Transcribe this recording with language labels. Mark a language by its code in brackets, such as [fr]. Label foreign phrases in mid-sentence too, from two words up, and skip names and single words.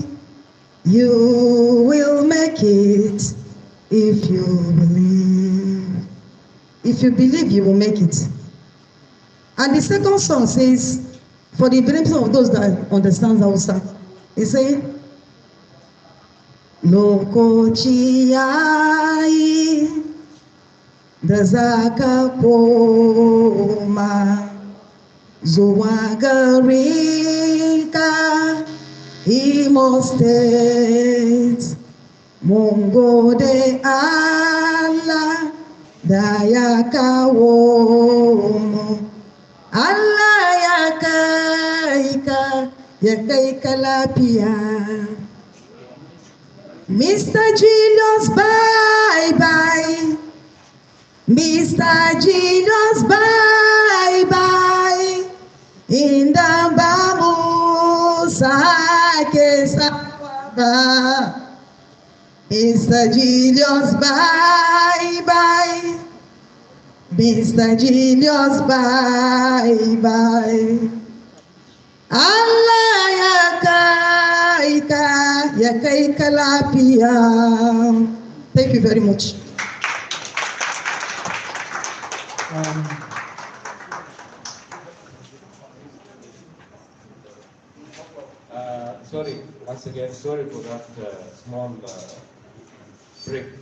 [en] You will make it if you believe. If you believe, you will make it. And the second song says, for the benefit of those that understand Hausa, it says, [ha] Lokaci yayi da za ka koma zuwa gare ka Imo State. Mun gode Allah da ya kawo mu. Allah ya kai ka, ya kai ka lafiya. [en] Mr. Julious, bye bye. Mr. Jesus, bye bye. In the [ha] Babu Sake Sawaba. [en] Mr. Julious, bye bye. Mr. Julious, bye bye. [ha] Allah ya kai ka lafiya. [en] Thank you very much. Sorry, once again, sorry for that small break.